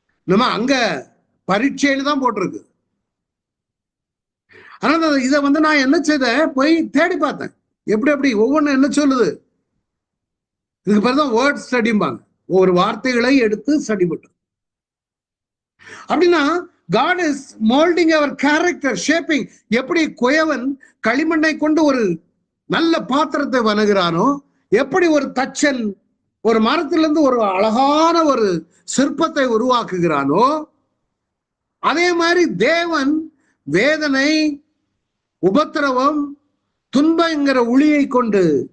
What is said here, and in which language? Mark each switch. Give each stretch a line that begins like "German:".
Tamil: நம்ம அங்க பரீட்சைன்னு தான் போட்டிருக்கு. ஆனா இதை நான் என்ன செய்த, போய் தேடி பார்த்தேன் எப்படி ஒவ்வொன்றும் என்ன சொல்லுது. இதுக்கு பேர் தான் வேர்ட் ஸ்டடிம்பாங்க. ஒவ்வொரு வார்த்தைகளை எடுத்து ஸ்டடி பண்றது.
English: அப்படின்னா God is molding our character, shaping.
Tamil: எப்படி குயவன் களிமண்ணை கொண்டு ஒரு நல்ல பாத்திரத்தை வணங்குறானோ, எப்படி ஒரு தச்சன் ஒரு மரத்திலிருந்து ஒரு அழகான ஒரு சிற்பத்தை உருவாக்குகிறானோ, அதே மாதிரி தேவன் வேதனை, உபத்திரவம், துன்பங்கிற உளியை கொண்டு